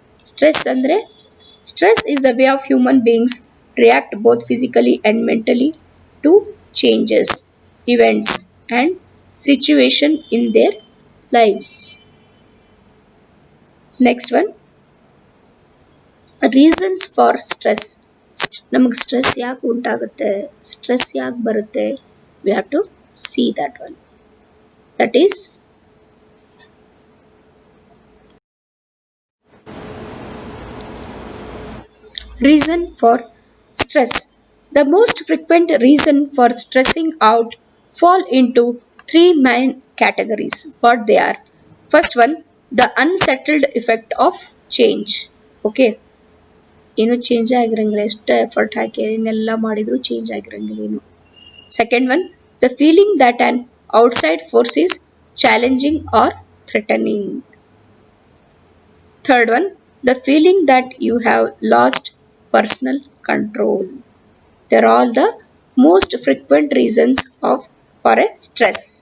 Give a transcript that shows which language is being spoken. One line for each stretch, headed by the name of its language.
English: Stress is the way of human beings react both physically and mentally to changes, events and situation in their lives. Next one, reasons for stress.
Kannada: ನಮಗೆ stress ಯಾಕೆ ಉಂಟಾಗುತ್ತೆ, stress ಯಾಕೆ ಬರುತ್ತೆ,
English: we have to see that one. That is reason for stress. The most frequent reason for stressing out fall into three main categories. What they are? First one, the unsettled effect of change.
Kannada: Okay, ಏನು change ಆಗಿರಂಗಿಲ್ಲ, ಎಷ್ಟು effort ಹಾಕಿ ಏನೆಲ್ಲ ಮಾಡಿದ್ರು change ಆಗಿರಂಗಿಲ್ಲ ಏನು.
English: Second one, the feeling that an outside force is challenging or threatening. Third one, the feeling that you have lost personal control. They're all the most frequent reasons of for a stress.